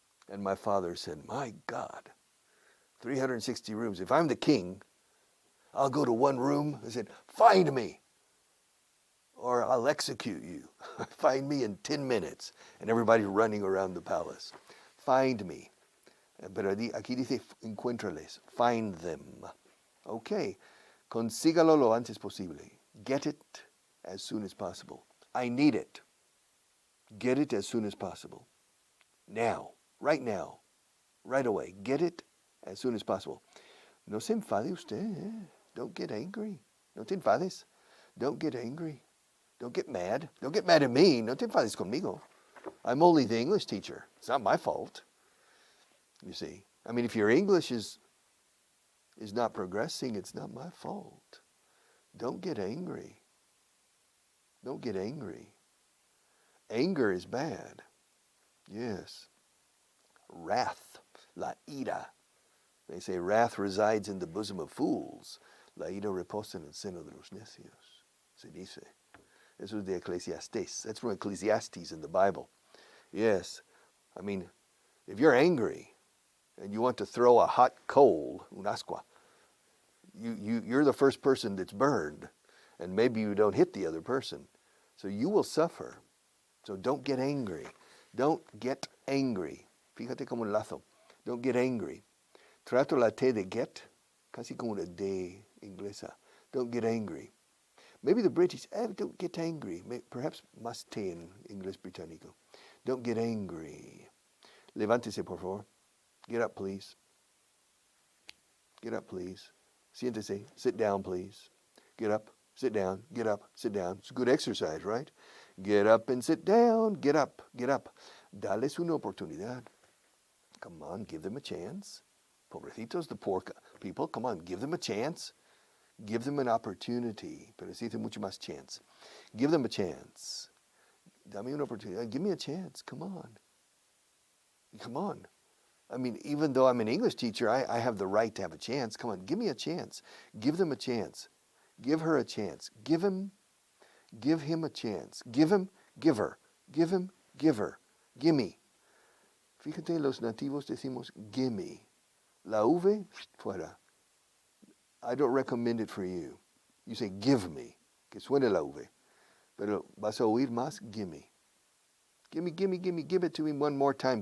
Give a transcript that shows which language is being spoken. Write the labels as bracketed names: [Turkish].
[English] And my father said, my God, 360 rooms. If I'm the king, I'll go to one room. I said, find me, or I'll execute you. Find me in 10 minutes. And everybody running around the palace. Find me. [Spanish] Pero aquí dice, encuéntrales. [English] Find them. Okay. [Spanish] Consígalo lo antes posible. [English] Get it as soon as possible. I need it. Get it as soon as possible. Now. Right now. Right away. Get it as soon as possible. [Spanish] No se enfade usted. [English] Don't get angry. [Spanish] No te enfades. [English] Don't get angry. Don't get mad. Don't get mad at me. [Spanish] No te enfades conmigo. [English] I'm only the English teacher. It's not my fault. You see. I mean, if your English is not progressing, it's not my fault. Don't get angry. Don't get angry. Anger is bad. Yes. Wrath. [Spanish] La ira. [English] They say wrath resides in the bosom of fools. [Spanish] La ira reposa en el seno de los necios, se dice. Eso es de Ecclesiastes. [English] That's from Ecclesiastes in the Bible. Yes. I mean, if you're angry and you want to throw a hot coal, [Spanish] un ascua, [English] you're the first person that's burned, and maybe you don't hit the other person. So you will suffer. So don't get angry. Don't get angry. [Spanish] Fíjate como un lazo. [English] Don't get angry. [Spanish] Trato la T de get, casi como una D inglesa. [English] Don't get angry. Maybe the British, don't get angry. Perhaps [Spanish] más T en inglés británico. [English] Don't get angry. [Spanish] Levántese, por favor. [English] Get up, please. Get up, please. [Spanish] Siéntese. [English] Sit down, please. Get up. Sit down. Get up. Sit down. It's good exercise, right? Get up and sit down. Get up. Get up. [Spanish] Dales una oportunidad. [English] Come on, give them a chance. [Spanish] Pobrecitos, [English] the poor people. Come on, give them a chance. Give them an opportunity. [Spanish] Pero se dice mucho más chance. [English] Give them a chance. [Spanish] Dame una oportunidad. [English] Give me a chance. Come on. Come on. I mean, even though I'm an English teacher, I have the right to have a chance. Come on, give me a chance. Give them a chance. Give her a chance. Give him a chance. Give him, give her. Give him, give her. Gimme. [Spanish] Fíjate, los nativos decimos gimme. La V, fuera. [English] I don't recommend it for you. You say give me, [Spanish] que suene la V. Pero vas a oír más, [English] gimme. Gimme, gimme, gimme, give it to me one more time.